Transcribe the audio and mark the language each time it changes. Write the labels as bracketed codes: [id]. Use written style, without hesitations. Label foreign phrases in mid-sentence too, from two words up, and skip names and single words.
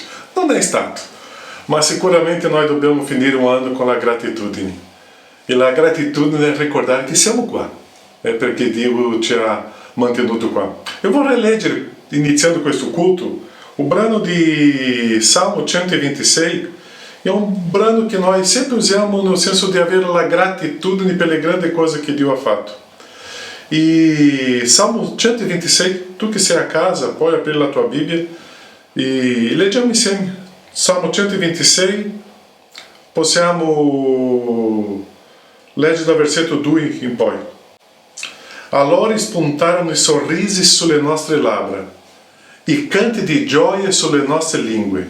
[it] Non è stato. Ma sicuramente noi dobbiamo finire un anno con la gratitudine. E la gratitudine è ricordare che siamo qua. È perché Dio ci ha mantenuto qua. Eu vorrei leggere, iniziando questo culto, o brano di Salmo 126. [pt] É um brano que nós sempre usamos no senso de haver a [it] gratitudine per le grandi cose che Dio ha fatto. [pt] E Salmo 126, tu que [it] sei a casa, [pt] pode abrir a tua Bíblia e [it] leggiamo insieme. Salmo 126, possiamo leggere dal versetto 2 in poi. Allora spuntarono i sorrisi sulle nostre labbra, i canti di gioia sulle nostre lingue.